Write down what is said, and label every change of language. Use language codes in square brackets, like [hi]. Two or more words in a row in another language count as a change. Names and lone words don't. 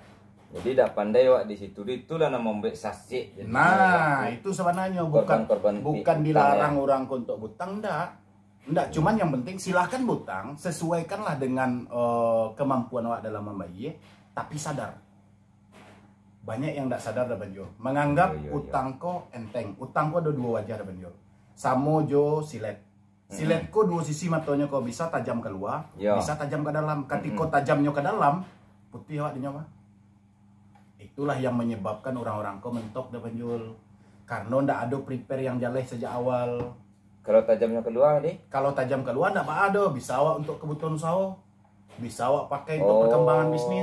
[min] Jadi dah pandai awak di situ, itulah nama memberi saksi. Nah, itu sebenarnya bukan dilarang orang untuk hutang Enggak, cuman yang penting silahkan hutang, sesuaikanlah dengan kemampuan awak dalam membayar, tapi sadar. Banyak yang enggak sadar dah Banjol. Menganggap utang ko enteng. Utang ko ada 2 wajah dah Banjol. Samo jo silet. Silet ko 2 sisi matanya ko bisa tajam keluar, bisa tajam ke dalam. Ketika tajamnya ke dalam, putih awak dinyawa. Itulah yang menyebabkan orang-orang ko mentok dah Banjol. Karena ndak ada prepare yang jaleh sejak awal. Kalau tajamnya keluar nih? Kalau tajam keluar enggak ada, bisa awak untuk kebutuhan usaha. Bisa awak pakai untuk perkembangan bisnis.